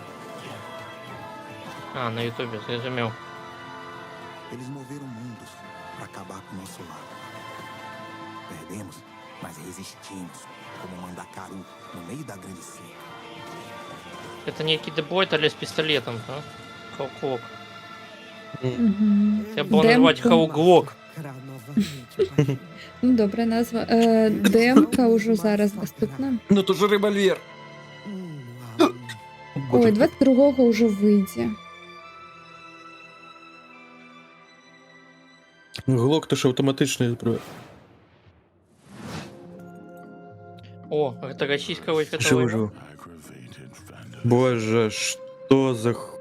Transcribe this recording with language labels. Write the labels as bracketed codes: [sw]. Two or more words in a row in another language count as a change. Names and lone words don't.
[uk] А, на Ютубі, зрозумів. [pt] Eles moveram mundos para acabar com o nosso lado. Perdemos, mas resistimos, como Mandacaru, no meio da grande seca. [ru] Это некий дебойт, але с пистолетом, да? Хауклок. Я бы назвать Хауглок. [uk] Ну, добра назва. Демка уже зараз доступна. Ну, то же револьвер. Ой, 22-го уже вийде. Глок то ж автоматичний зброя. [ru] О, это российского Живу. Боже, что за